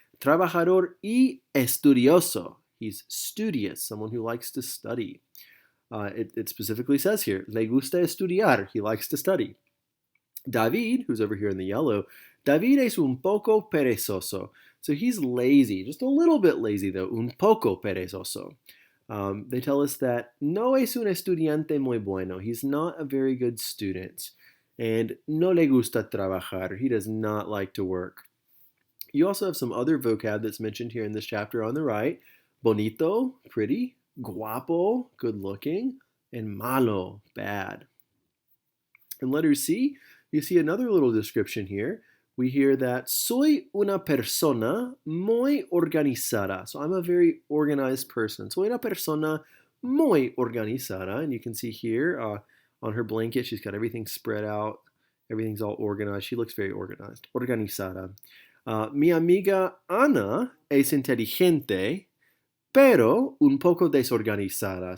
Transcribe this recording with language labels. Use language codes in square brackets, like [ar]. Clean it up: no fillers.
[es] Trabajador y estudioso. [en] He's studious, someone who likes to study. It specifically says here, [es] le gusta estudiar. [en] He likes to study. David, who's over here in the yellow, [es] David es un poco perezoso. [en] So he's lazy, just a little bit lazy though, [es] un poco perezoso. [en] They tell us that [es] no es un estudiante muy bueno. [en] He's not a very good student. [es] And no le gusta trabajar. [en] He does not like to work. You also have some other vocab that's mentioned here in this chapter on the right. Bonito, pretty. Guapo, good looking. And malo, bad. In letter C, you see another little description here. We hear that [es] soy una persona muy organizada. [en] So I'm a very organized person. [es] Soy una persona muy organizada. [en] And you can see here on her blanket, she's got everything spread out. Everything's all organized. She looks very organized. [es] Organizada. Mi amiga Ana es inteligente, pero un poco desorganizada.